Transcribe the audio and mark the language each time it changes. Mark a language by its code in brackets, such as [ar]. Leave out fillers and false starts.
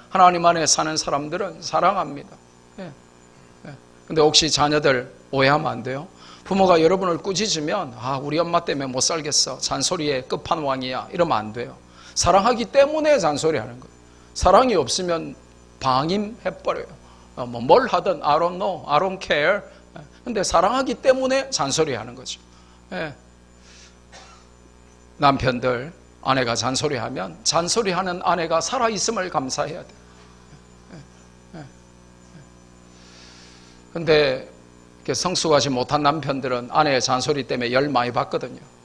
[ko] 하나님 안에 사는 사람들은 사랑합니다. 근데 혹시 자녀들 오해하면 안 돼요. 부모가 여러분을 꾸짖으면 우리 엄마 때문에 못 살겠어. 잔소리의 끝판왕이야. 이러면 안 돼요. 사랑하기 때문에 잔소리하는 거예요. 사랑이 없으면 방임해버려요. [en] 뭘 하든 I don't know, I don't care. [ko] 근데 사랑하기 때문에 잔소리하는 거죠. 남편들, 아내가 잔소리하면 잔소리하는 아내가 살아있음을 감사해야 돼요. 근데 성숙하지 못한 남편들은 아내의 잔소리 때문에 열 많이 받거든요.